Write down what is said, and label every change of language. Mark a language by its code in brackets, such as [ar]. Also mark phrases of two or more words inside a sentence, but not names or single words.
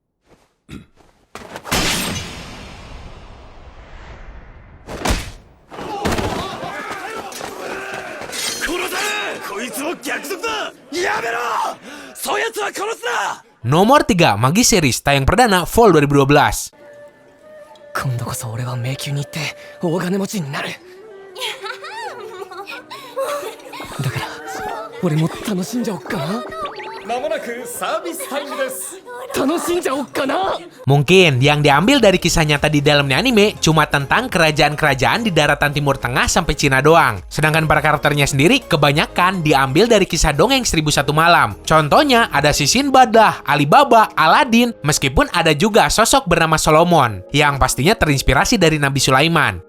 [id] Nomor 3, Magi Series, tayang perdana Fall 2012. [ja] 今度こそ俺は迷宮に行って大金持ちになる。だから俺も楽しんじゃおっかな。間もなくサービスタイムです。楽しんじゃおっかな。 [id] Mungkin yang diambil dari kisah nyata di dalamnya anime cuma tentang kerajaan-kerajaan di daratan Timur Tengah sampai Cina doang. Sedangkan para karakternya sendiri kebanyakan diambil dari kisah dongeng 1001 Malam. Contohnya ada si Sinbad lah, Alibaba, Aladdin, meskipun ada juga sosok bernama Solomon yang pastinya terinspirasi dari Nabi Sulaiman.